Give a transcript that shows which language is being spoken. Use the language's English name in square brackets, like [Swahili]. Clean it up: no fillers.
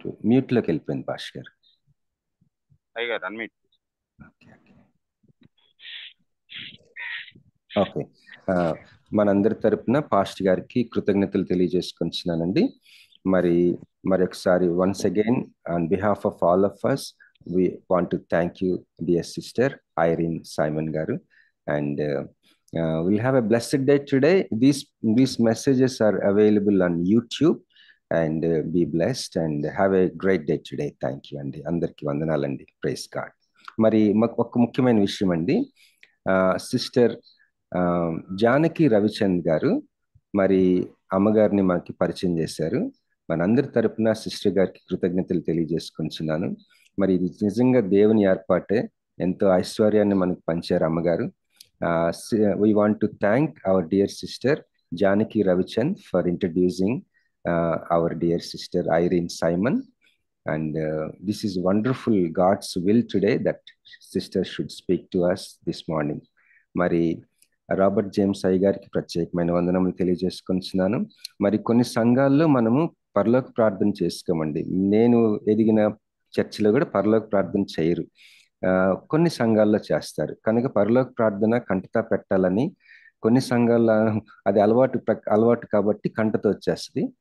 [Telugu] Mute లోకి వెళ్ళిపోయింది భాష్ గారు. అయ్యగారు అన్మ్యూట్. ఓకే, మనందరి తరపున పాస్ట్ గారికి కృతజ్ఞతలు తెలియజేసుకుంటున్నానండి. మరొకసారి [English] Once again on behalf of all of us we want to thank you dear sister Irene Simon garu, and we'll have a blessed day today. These messages are available on YouTube, and be blessed and have a great day today. Thank you అండి. [Telugu] అందరికీ వందనాలండి. Praise God. మరి మాకు ఒక ముఖ్యమైన విషయం అండి, sister Janaki Ravichand గారు మరి అమ్మగారిని మనకి పరిచయం చేశారు. మనందరి తరపున సిస్టర్ గారికి కృతజ్ఞతలు తెలియజేసుకుంటున్నాను. మరి ఇది నిజంగా దేవుని ఏర్పాటే, ఎంతో ఐశ్వర్యాన్ని మనకు పంచారు అమ్మగారు. [English] we want to thank our dear sister Janaki Ravichandh for introducing our dear sister Irene Simon, and this is wonderful God's will today that sister should speak to us this morning. [Telugu] మరి Robert James అయ్య గారికి ప్రత్యేకమైన వందనములు తెలియజేసుకుంటున్నాను. మరి కొన్ని సంఘాల్లో మనము పరలోక ప్రార్థన చేసుకోమండి. నేను ఎదిగిన చర్చిలో కూడా పరలోక ప్రార్థన చేయరు, కొన్ని సంఘాల్లో చేస్తారు. కనుక పరలోక ప్రార్థన కంటతా పెట్టాలని కొన్ని సంఘాల్లో అది అలవాటు కాబట్టి కంటతో వచ్చేస్తుంది.